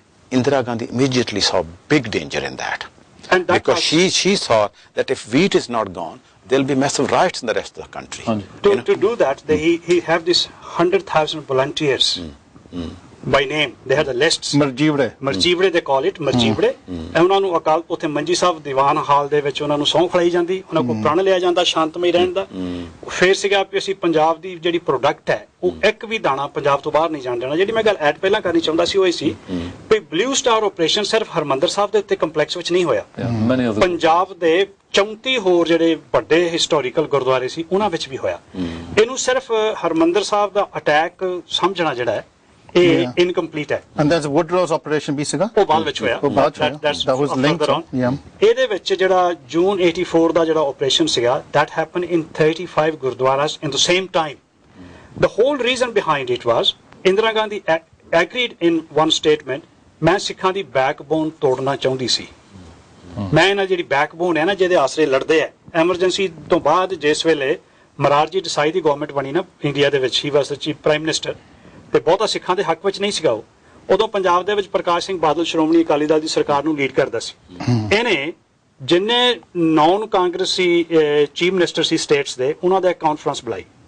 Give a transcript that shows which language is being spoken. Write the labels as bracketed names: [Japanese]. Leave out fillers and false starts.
[English] Indira Gandhi immediately saw big danger in that, because she saw that if wheat is not gone, there will be massive riots in the rest of the country. To do that, he have this 100,000 volunteers. By name, they had the lists. Marjivre they call it, Marjivre. [Punjabi] ਉਹਨਾਂ ਨੂੰ ਅਕਾਲ ਉੱਥੇ ਮੰਜੀ ਸਾਹਿਬ ਦੀਵਾਨ ਹਾਲ ਦੇ ਵਿੱਚ ਉਹਨਾਂ ਨੂੰ ਸਹੁੰ ਖਲਾਈ ਜਾਂਦੀ, ਉਹਨਾਂ ਕੋਲ ਪ੍ਰਣ ਲਿਆ ਜਾਂਦਾ ਸ਼ਾਂਤਮਈ ਰਹਿਣ ਦਾ। ਫਿਰ ਸੀਗਾ ਵੀ ਅਸੀਂ ਪੰਜਾਬ ਦੀ ਜਿਹੜੀ ਪ੍ਰੋਡਕਟ ਹੈ ਉਹ ਇੱਕ ਵੀ ਦਾਣਾ ਪੰਜਾਬ ਤੋਂ ਬਾਹਰ ਨਹੀਂ ਜਾਣ ਦੇਣਾ। ਜਿਹੜੀ ਮੈਂ ਗੱਲ ਐਡ ਪਹਿਲਾਂ ਕਰਨੀ ਚਾਹੁੰਦਾ ਸੀ ਉਹ ਇਹ ਸੀ ਵੀ ਬਲੂ ਸਟਾਰ ਆਪਰੇਸ਼ਨ ਸਿਰਫ ਹਰਮੰਦਰ ਸਾਹਿਬ ਦੇ ਉੱਤੇ ਕੰਪਲੈਕਸ ਵਿੱਚ ਨਹੀਂ ਹੋਇਆ, ਪੰਜਾਬ ਦੇ 34 ਹੋਰ ਜਿਹੜੇ ਵੱਡੇ ਹਿਸਟੋਰੀਕਲ ਗੁਰਦੁਆਰੇ ਸੀ ਉਹਨਾਂ ਵਿੱਚ ਵੀ ਹੋਇਆ। ਇਹਨੂੰ ਸਿਰਫ ਹਰਮੰਦਰ ਸਾਹਿਬ ਦਾ ਅਟੈਕ ਸਮਝਣਾ ਜਿਹੜਾ ਹੈ incomplete ਹੈ। [English] And there's Woodrow's operation [Punjabi] ਵੀ ਸੀਗਾ, ਉਹ ਬਾਅਦ ਵਿੱਚ ਹੋਇਆ। [English] that was linked on. [Punjabi] ਇਹਦੇ ਵਿੱਚ ਜਿਹੜਾ ਜੂਨ 84 ਦਾ ਜਿਹੜਾ ਆਪਰੇਸ਼ਨ ਸੀਗਾ, [English] that happened in 35 gurdwaras in the same time. The whole reason behind it was Indira Gandhi agreed in one statement, [Punjabi] ਮੈਂ ਸਿੱਖਾਂ ਦੀ ਬੈਕਬੋਨ ਤੋੜਨਾ ਚਾਹੁੰਦੀ ਸੀ। ਮੈਂ ਇਹਨਾਂ ਜਿਹੜੀ ਬੈਕਬੋਨ ਹੈ ਨਾ ਜਿਹਦੇ ਆਸਰੇ ਲੜਦੇ ਆ, ਐਮਰਜੈਂਸੀ ਤੋਂ ਬਾਅਦ ਜਿਸ ਵੇਲੇ ਮਰਾਰਜੀ ਦੇਸਾਈ ਦੀ ਗਵਰਨਮੈਂਟ ਬਣੀ ਨਾ ਇੰਡੀਆ ਦੇ ਵਿੱਚ, [English] he was the chief prime minister, [Punjabi] ਤੇ ਬਹੁਤਾ ਸਿੱਖਾਂ ਦੇ ਹੱਕ ਵਿੱਚ ਨਹੀਂ ਸੀਗਾ ਉਹ। ਉਦੋਂ ਪੰਜਾਬ ਦੇ ਵਿੱਚ ਪ੍ਰਕਾਸ਼ ਸਿੰਘ ਬਾਦਲ ਸ਼੍ਰੋਮਣੀ ਅਕਾਲੀ ਦਲ ਦੀ ਸਰਕਾਰ ਨੂੰ ਲੀਡ ਕਰਦਾ ਸੀ। ਇਹਨੇ ਜਿੰਨੇ ਨਾਨ ਕਾਂਗਰਸੀ ਚੀਫ ਮਿਨਿਸਟਰ ਸੀ ਸਟੇਟਸ ਦੇ, ਉਹਨਾਂ ਦਾ ਕਾਨਫਰੰਸ ਬੁਲਾਈ।